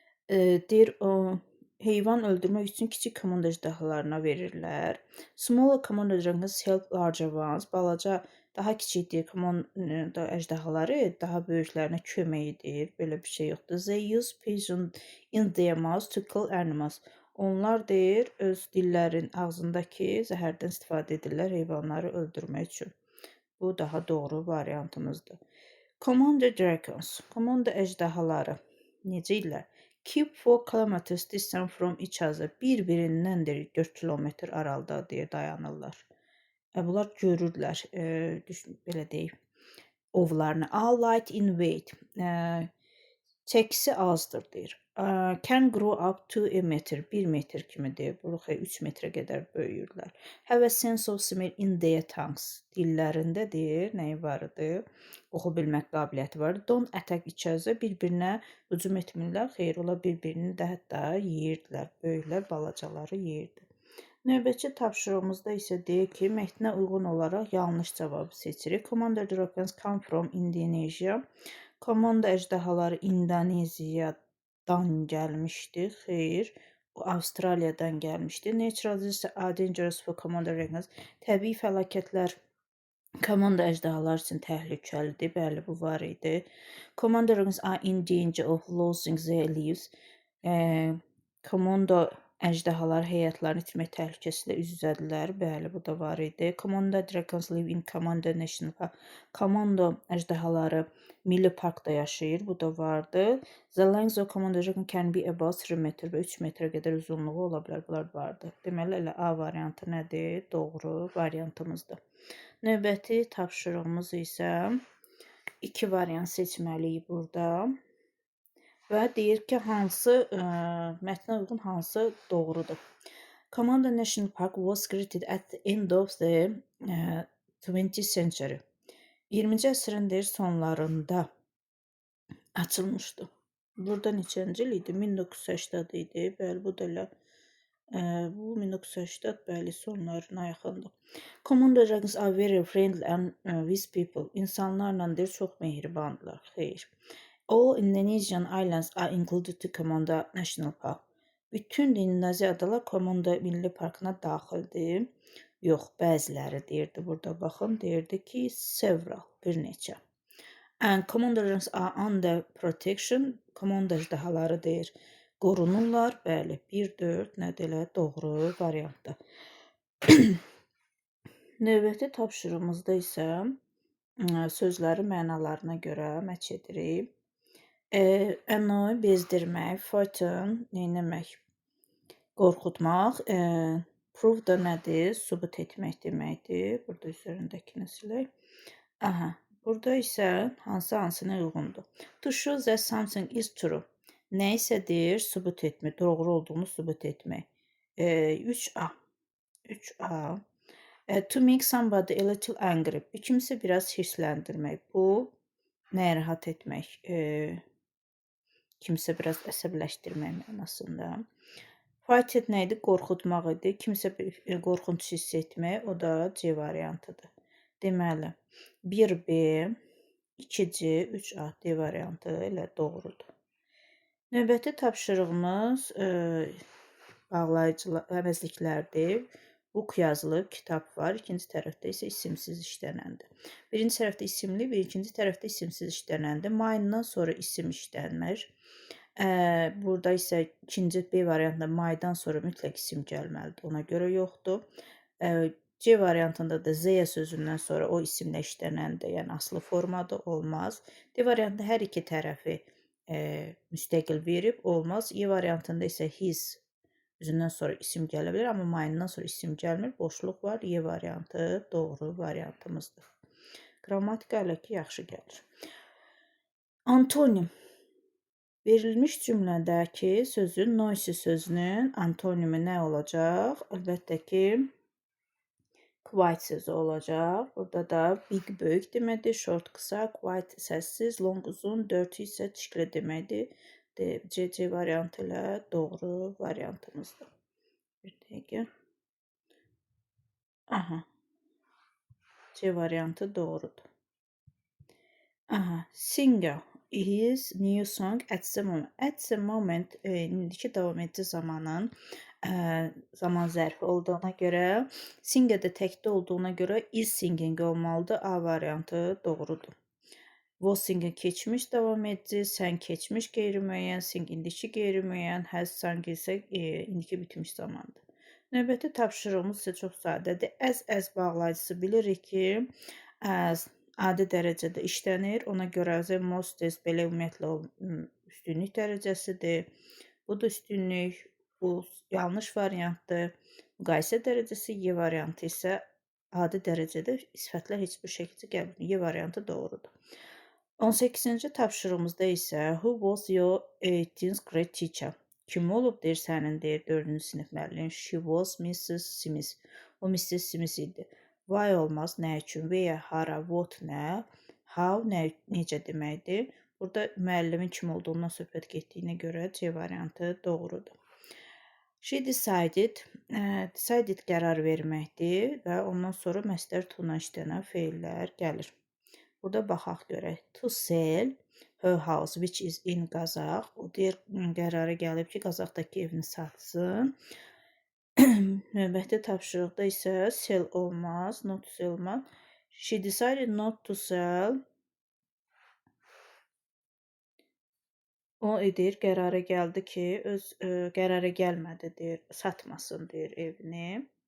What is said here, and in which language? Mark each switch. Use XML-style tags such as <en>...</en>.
<az>Deyir, heyvan öldürmək üçün kiçik Komodo əjdahalarına verirlər.</az> <en>Smaller Komodo dragons help larger ones.</en> <az>Balaca, daha kiçik Komodo əjdahaları daha böyüklərinə kömək edir. Belə bir şey yoxdur.</az> <en>They use poison in their mouths to kill animals.</en> <az>Onlar deyir, öz dillərin ağzındakı zəhərdən istifadə edirlər heyvanları öldürmək üçün. Bu daha doğru variantımızdır. Komodo dragons, Komodo əjdahaları necə ilə?</az> <en>Keep 4 kilometers distance from each other.</en> <az>Bir-birindən 4 kilometr aralıda deyir, dayanırlar. Bunlar görürlər, belə deyib, ovlarını.</az> <en>All light in weight.</en> <az>Çəkisi azdır deyir.</az> <en>Can grow up to a meter.</en> <az>1 metr kimi deyir. Burada 3 metrə qədər böyüyürlər.</az> <en>Have a sense of smell in their tongues.</en> <az>Dillərində deyir, nəyi var idi? Oxu bilmək qabiliyyəti var.</az> <en>Don't attack each other.</en> <az>Bir-birinə hücum etmirlər. Xeyr, ola bir-birini də hətta yeyirdilər. Böyüklər balacaları yeyirdi. Növbəti tapşırığımızda isə deyir ki, mətnə uyğun olaraq yanlış cavabı seçirik.</az> <en>Komodo dragons come from Indonesia.</en> <az>Komodo əjdahaları İndoneziyadan gəlmişdi. Xeyr, o Avstraliyadan gəlmişdi.</az> <en>Natural disasters are dangerous for Komodo dragons.</en> <az>Təbii fəlakətlər Komodo əjdahalar üçün təhlükəlidir. Bəli, bu var idi.</az> <en>Komodo dragons are in danger of losing their lives.</en> <az>Komodo əjdahalar həyatlarını itirmək təhlükəsilə üz-üzədirlər. Bəli, bu da var idi.</az> <en>Komodo dragons live in Komodo National Park.</en> <az>Komodo əjdahaları Milli Parkda yaşayır. Bu da vardı.</az> <en>The length of Komodo dragon can be about 3 metr</en> <az>və 3 metrə qədər uzunluğu ola bilər. Bunlar vardı. Deməli, elə A variantı nədir? Doğru variantımızdır. Növbəti tapşırığımız isə 2 variant seçməliyik burada. Və deyir ki, hansı mətnə uyğun hansı doğrudur.</az> <en>Komodo National Park was created at the end of the 20th century.</en> <az>20-ci əsrin deyir sonlarında açılmışdı. Burada neçənci il idi? 1980 idi. Bəli, bu da elə bu 1980 bəli sonlarına yaxındır.</az> <en>Komodo dragons are very friendly and with people.</en> <az>İnsanlarla deyir çox mehribandılar. Xeyr.</az> <en>All Indonesian islands are included to Komodo National Park.</en> <az>Bütün Indoneziya adalar Komodo Milli Parkına daxildir. Yox, bəziləri deyirdi burada. Baxın, deyirdi ki, several, bir neçə.</az> <en>And Komodo dragons are under protection.</en> <az>Komodo əjdahaları deyir, qorunurlar. Bəli, 1-4 nədir elə doğru variantdır. Növbəti tapşırığımızda isə sözləri mənalarına görə məç edirik. Annoy bezdirmək, frighten neyləmək? Qorxutmaq. Prove da nədir? Sübut etmək deməkdir. Burada üzərindəkini silək. Aha. Burada isə hansına uyğundur?</az> <en>To show that something is true.</en> <az>Nə isədir? Sübut etmək, doğru olduğunu sübut etmək. 3A. 3A.</az> <en>To make somebody a little angry.</en> <az>Kimsə biraz hirsləndirmək. Bu narahat etmək. Kimsə biraz əsəbləşdirmək mənasında. Frightened nə idi? Qorxutmaq idi. Kimsə bir qorxunc hiss etmək, o da C variantıdır. Deməli, 1B, 2C, 3A D variantı ilə doğrudur. Növbəti tapşırığımız bağlayıcılar, əvəzliklərdir. Book yazılıb, kitab var. İkinci tərəfdə isə isimsiz işlənəndir. Birinci tərəfdə isimli və ikinci tərəfdə isimsiz işlənəndir. Mayından sonra isim işlənmir. Burada isə ikinci B variantında maydan sonra mütləq isim gəlməlidir. Ona görə yoxdur. C variantında da Z sözündən sonra o isimlə işlənəndir. Yəni aslı formada olmaz. D variantında hər iki tərəfi müstəqil verib olmaz. E variantında isə his üzündən sonra isim gələ bilər, amma mayından sonra isim gəlmir, boşluq var. E variantı doğru variantımızdır. Qrammatika hələ ki yaxşı gəlir. Antonim. Verilmiş cümlədəki sözün noisy sözünün antonimi nə olacaq? Əlbəttə ki, quiet sözü olacaq. Burada da big böyük deməkdir, short qısa, quiet səssiz, long uzun, dirty isə çirkli deməkdir. C variantı ilə doğru variantımızdır. Bir dəqiqə. Aha. C variantı doğrudur. Aha.</az> <en>Singer his new song at the moment.</en> <az>At the moment indiki davam edici zamanın zaman zərfi olduğuna görə, singer də təkdə olduğuna görə is singing olmalıdır. A variantı doğrudur. Was singing keçmiş davam edici, sən keçmiş qeyri-müəyyən, sing indiki qeyri-müəyyən, has sung isə indiki bitmiş zamandır. Növbəti tapşırığımız isə çox sadədir. As bağlayıcısı bilirik ki, as adi dərəcədə işlənir. Ona görə the most is belə ümumiyyətlə üstünlük dərəcəsidir. Bu da üstünlük, bu yanlış variantdır. Müqayisə dərəcəsi Y variantı isə adi dərəcədə sifətlər heç bir şəkildə gəlmir. Y variantı doğrudur. 18-ci tapşırığımızda isə</az> <en>who was your 18th grade teacher?</en> <az>Kim olub deyir sənin deyir 4-cü sinif müəllim?</az> <en>She was Mrs. Smith.</en> <az>O Mrs. Smith idi. Why olmaz, nə üçün? Where, hara, what, nə? How, necə deməkdir? Burada müəllimin kim olduğundan söhbət getdiyinə görə C variantı doğrudur. She decided, decided qərar verməkdir və ondan sonra məstər tuna işlənən feillər gəlir. Burada baxaq görək.</az> <en>To sell her house which is in Qazax.</en> <az>O deyir qərara gəlib ki, Qazaxdakı evini satsın. Növbəti tapşırıqda isə sell olmaz, not to sell olmaz.</az> <en>She decided not to sell.</en> <az>O deyir qərara gəldi ki, öz qərara gəlmədi deyir, satmasın deyir evini.</az>